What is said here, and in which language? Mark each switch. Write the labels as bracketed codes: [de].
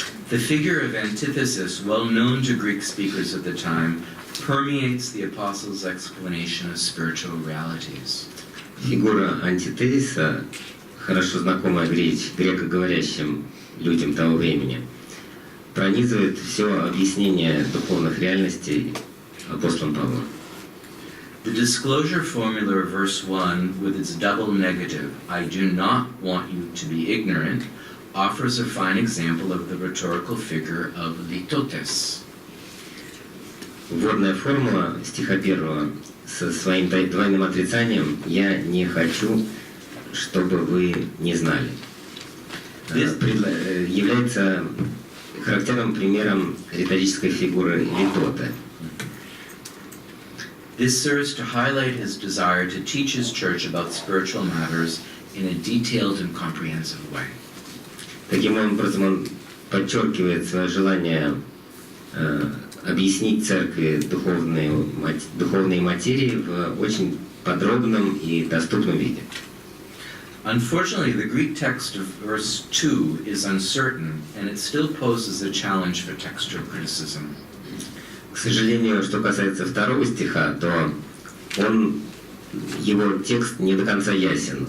[en] The figure of antithesis, well known to Greek speakers at the time, permeates the apostles' explanation of spiritual realities. [ru] Фигура антитезиса, хорошо знакомая грекоговорящим людям того времени, пронизывает все объяснение духовных реальностей апостолом Павлом. [en] The disclosure formula of verse 1, with its double negative, I do not want you to be ignorant, offers a fine example of the rhetorical figure of litotes. [ru] Вводная формула стиха первого со своим двойным отрицанием «я не хочу, чтобы вы не знали» является характерным примером риторической фигуры литота. [en] This serves to highlight his desire to teach his church about spiritual matters in a detailed and comprehensive way. [ru] Таким образом, он подчеркивает свое желание объяснить церкви духовные материи в очень подробном и доступном виде. [en] Unfortunately, the Greek text of verse 2 is uncertain, and it still poses a challenge for textual criticism. [ru] К сожалению, что касается второго стиха, то его текст не до конца ясен.